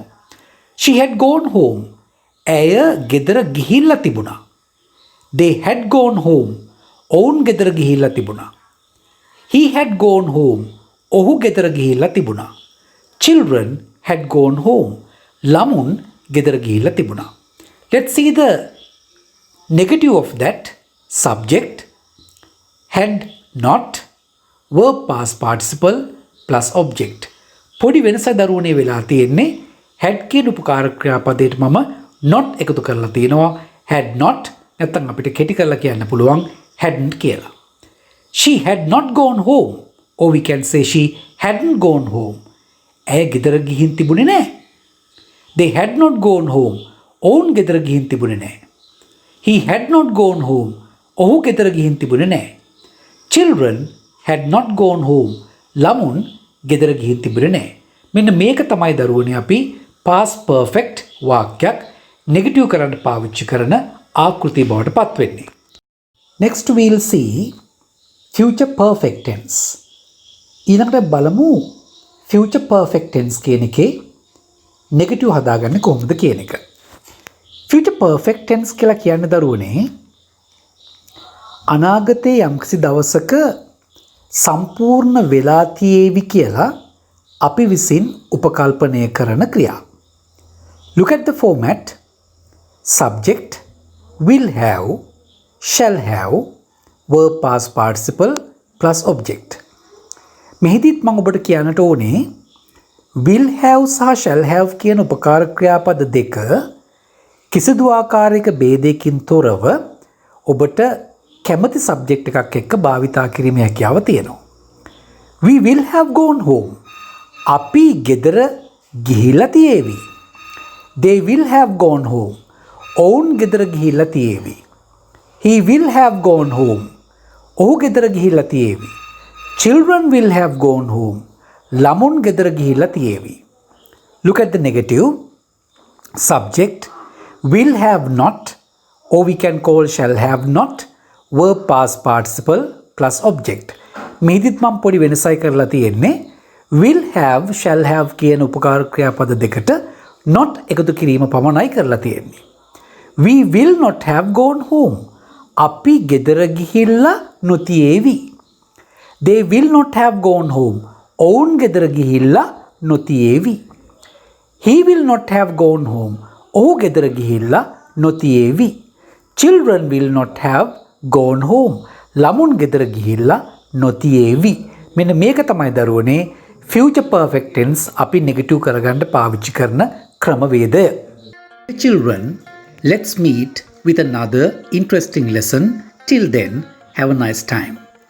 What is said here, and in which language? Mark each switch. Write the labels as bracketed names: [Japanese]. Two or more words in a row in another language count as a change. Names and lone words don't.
[English] She had gone home. [Sinhala] ඇය ගෙදර ගිහිල්ලා තිබුණා. [English] They had gone home. [Sinhala] ඔවුන් ගෙදර ගිහිල්ලා තිබුණා. [English] He had gone home. [Sinhala] ඔහු ගෙදර ගිහිල්ලා තිබුණා. [English] Children had gone home. [Sinhala] ළමුන් ගෙදර ගිහිල්ලා තිබුණා. [English] Let's see the negative of that. Subject, had not, verb past participle plus object. [Sinhala] පොඩි වෙනසක් දරුවනේ වෙලා තියෙන්නේ had කියන උපකාර ක්‍රියාපදයට මම not එකතු කරලා තියෙනවා. [English] had not [Sinhala] නැත්නම් අපිට කෙටි කරලා කියන්න පුළුවන් hadn't කියලා. [English] She had not gone home. Or we can say she hadn't gone home. [Sinhala] ඇය ගෙදර ගිහින් තිබුණේ නැහැ. [English] They had not gone home. [Sinhala] ඔවුන් ගෙදර ගිහින් තිබුණේ නැහැ. [English] He had not gone home. [Sinhala] ඔහු ගෙදර ගිහින් තිබුණේ නැහැ. [English] Children had not gone home. [Sinhala] ළමුන් ගෙදර ගිහින් තිබුණේ නැහැ. මෙන්න මේක තමයි දරුවනේ අපි [English] past perfect [Sinhala] වාක්‍යයක් negative කරන්න පාවිච්චි කරන ආකෘතිය බවට පත් වෙන්නේ. [English] Next we'll see future perfect tense. [Sinhala] ඊළඟට බලමු [English] future perfect tense [Sinhala] කියන එකේ negative හදාගන්නේ කොහොමද කියන එක. [English] future perfect tense [Sinhala] කියලා කියන්නේ දරුවනේ අනාගතයේ යම්කිසි දවසක සම්පූර්ණ වෙලා තියේවි කියලා අපි විසින් උපකල්පනය කරන ක්‍රියා. [English] Look at the format. Subject, will have, shall have, verb past participle plus object. [Sinhala] මෙහිදීත් මම ඔබට කියන්නට ඕනේ [English] will have [Sinhala] සහ [English] shall have [Sinhala] කියන උපකාර ක්‍රියාපද දෙක කිසිදු ආකාරයක ભેදයකින් තොරව ඔබට කැමති සබ්ජෙක්ට් එකක් එක්ක භාවිතා කිරීමේ හැකියාව තියෙනවා. [English] We will have gone home. [Sinhala] අපි ගෙදර ගිහිල්ලා තියේවි. [English] They will have gone home. [Sinhala] ඔවුන් ගෙදර ගිහිල්ලා තියේවි. [English] He will have gone home. [Sinhala] ඔහු ගෙදර ගිහිල්ලා තියේවි. [English] Children will have gone home. [Sinhala] ළමුන් ගෙදර ගිහිල්ලා තියේවි. [English] Look at the negative. Subject, will have not, or we can call shall have not, verb past participle plus object. [Sinhala] මෙහිදීත් මම පොඩි වෙනසයි කරලා තියෙන්නේ [English] will have, shall have [Sinhala] කියන උපකාර ක්‍රියාපද දෙකට not එකතු කිරීම පමණයි කරලා තියෙන්නේ. [English] We will not have gone home. [Sinhala] අපි ගෙදර ගිහිල්ලා නොතියේවි. [English] They will not have gone home. [Sinhala] ඔවුන් ගෙදර ගිහිල්ලා නොතියේවි. [English] He will not have gone home. [Sinhala] ඔහු ගෙදර ගිහිල්ලා නොතියේවි. [English] Children will not have gone home. [Sinhala] ළමුන් ගෙදර ගිහිල්ලා නොතියේවි. මෙන්න මේක තමයි දරුවනේ [English] future perfect tense [Sinhala] අපි negative කරගන්න පාවිච්චි කරන ක්‍රමවේදය. [English] Children, let's meet with another interesting lesson. Till then, have a nice time.